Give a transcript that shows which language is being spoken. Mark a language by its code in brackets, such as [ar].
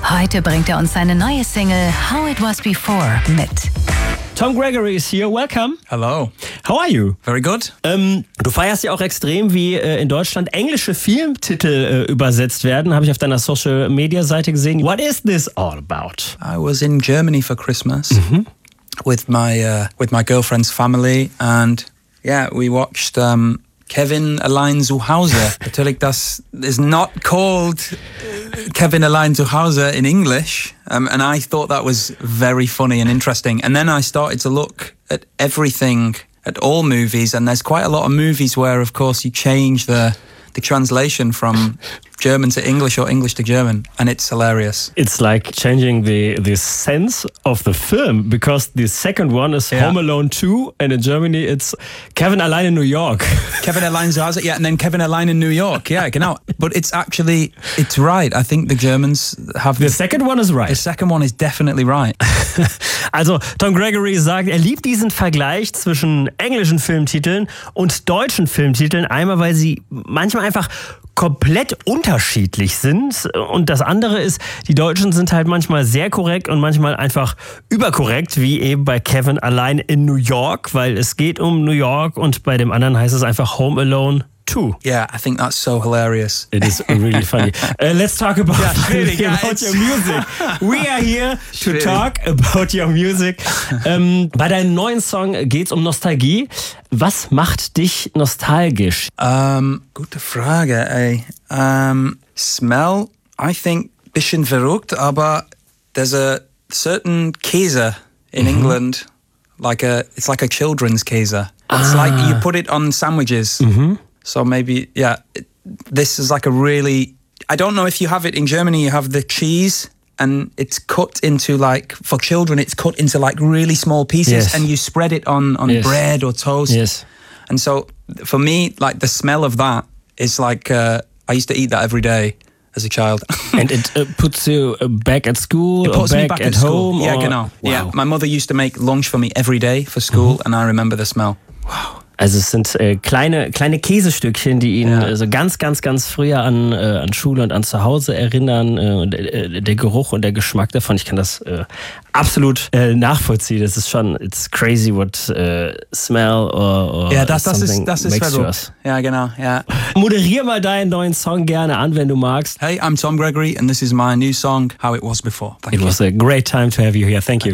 [de] Heute bringt er uns seine neue Single How It Was Before mit. [en] Tom Gregory is here. Welcome. Hello. How are you? Very good. [de] Du feierst ja auch extrem, wie in Deutschland englische Filmtitel übersetzt werden. Habe ich auf deiner Social-Media-Seite gesehen. [en] What is this all about? I was in Germany for Christmas. Mm-hmm. With my girlfriend's family, and yeah, we watched Kevin Allein zu Hause. [de] Natürlich, das [en] is not called Kevin Allein zu Hause in English, and I thought that was very funny and interesting. And then I started to look at everything, at all movies, and there's quite a lot of movies where, of course, you change the translation from German to English or English to German, and it's hilarious. It's like changing the sense of the film, because the second one is, yeah, Home Alone 2, and in Germany it's Kevin Allein in New York. Kevin Allein zu Hause, yeah, and then Kevin Allein in New York, yeah, genau. But it's right. I think the Germans have... The second one is right. The second one is definitely right. [de] Also, Tom Gregory sagt, er liebt diesen Vergleich zwischen englischen Filmtiteln und deutschen Filmtiteln, einmal weil sie manchmal einfach komplett unterschiedlich sind. Und das andere ist, die Deutschen sind halt manchmal sehr korrekt und manchmal einfach überkorrekt, wie eben bei Kevin Allein in New York, weil es geht um New York und bei dem anderen heißt es einfach Home Alone 2. [en] Yeah, I think that's so hilarious. It is really funny. Let's talk about, yeah, really, yeah, about your music. We are here to talk about your music. [de] Bei deinem neuen Song geht's um Nostalgie. Was macht dich nostalgisch? Gute Frage, ey. [en] Smell, I think, [de] bisschen verrückt, aber [en] there's a certain Käse in England, it's like a children's Käse. It's like you put it on sandwiches. So maybe, yeah, this is like a really, I don't know if you have it in Germany, you have the cheese and it's cut into like, for children, it's cut into like really small pieces, yes, and you spread it on yes, bread or toast. Yes. And so for me, like the smell of that is like, I used to eat that every day as a child. And it puts you back at school? It puts or me back at home? Home or? Yeah, genau. Wow. Yeah, my mother used to make lunch for me every day for school, mm-hmm, and I remember the smell. Wow. [de] Also es sind kleine Käsestückchen, die ihn, ja, so ganz, ganz, ganz früher an Schule und an Zuhause erinnern. Der Geruch und der Geschmack davon, ich kann das absolut nachvollziehen. Das ist schon, [en] it's crazy what smell or [de] ja, das ist [en] makes [de] verrückt. Ja, genau. Ja. Moderier mal deinen neuen Song gerne an, wenn du magst. [en] Hey, I'm Tom Gregory and this is my new song, How It Was Before. Thank it you. Was a great time to have you here. Thank you.